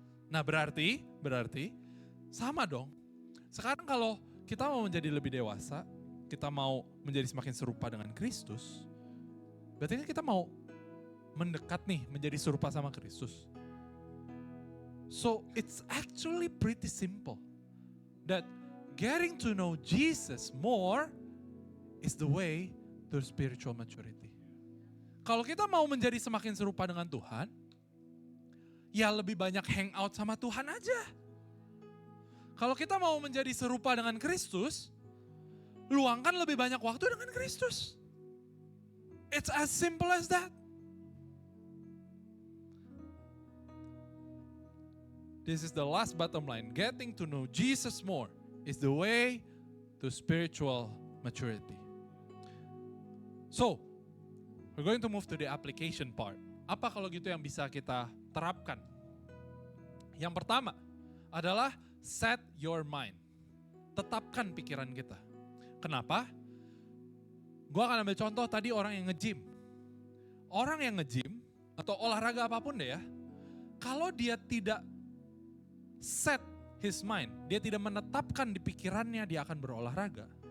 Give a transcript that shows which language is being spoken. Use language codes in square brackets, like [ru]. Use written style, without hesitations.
[id] Nah berarti sama dong. Sekarang kalau kita mau menjadi lebih dewasa, kita mau menjadi semakin serupa dengan Kristus, berarti kan kita mau mendekat nih menjadi serupa sama Kristus. [en] So it's actually pretty simple that getting to know Jesus more is the way to spiritual maturity. [id] Kalau kita mau menjadi semakin serupa dengan Tuhan, ya lebih banyak hangout sama Tuhan aja. Kalau kita mau menjadi serupa dengan Kristus, luangkan lebih banyak waktu dengan Kristus. [en] It's as simple as that. This is the last bottom line. Getting to know Jesus more is the way to spiritual maturity. So, we're going to move to the application part. [id] Apa kalau gitu yang bisa kita terapkan? Yang pertama adalah [en] set your mind. [id] Tetapkan pikiran kita. Kenapa? Gue akan ambil contoh tadi orang yang nge-gym. Orang yang nge-gym atau olahraga apapun deh ya. Kalau dia tidak [en] set his mind, [id] dia tidak menetapkan di pikirannya dia akan berolahraga.